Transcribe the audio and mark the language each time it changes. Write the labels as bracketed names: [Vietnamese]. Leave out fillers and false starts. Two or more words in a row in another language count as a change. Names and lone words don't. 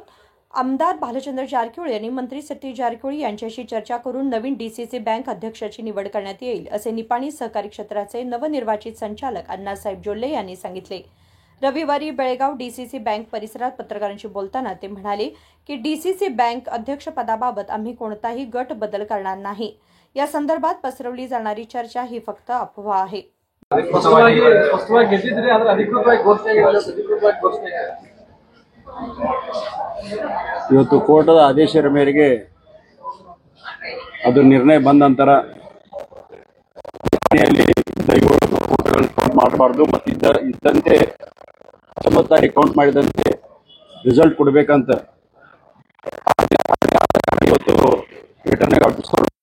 [Marathi] आमदार भालचंद्र जारकिहोळी यांनी मंत्री सतीश जारकिहोळी यांच्याशी चर्चा करून नवीन डीसीसी बँक अध्यक्षाची निवड करण्यात येईल, असे निपाणी सहकारी क्षेत्राचे नवनिर्वाचित संचालक अण्णासाहेब जोल्ले यांनी सांगितले। रविवारी बेळगाव डीसीसी बँक परिसरात पत्रकारांशी बोलताना ते म्हणाले की डीसीसी बँक अध्यक्षपदाबाबत आम्ही कोणताही गट बदल करणार नाही। या संदर्भात पसरवली जाणारी चर्चा ही फक्त अफवा आहे। [Kannada] ಇವತ್ತು ಕೋರ್ಟದ ಆದೇಶದ ಮೇರೆಗೆ ಅದು ನಿರ್ಣಯ ಬಂದ ನಂತರ ಮಾಡಬಾರ್ದು ಮತ್ತು ಇದ್ದಂತೆ ಸಮತಾರಿ ಕೌಂಟ್ ಮಾಡಿದಂತೆ ರಿಸಲ್ಟ್ ಕೊಡಬೇಕಂತ ಇವತ್ತು [English] returning officer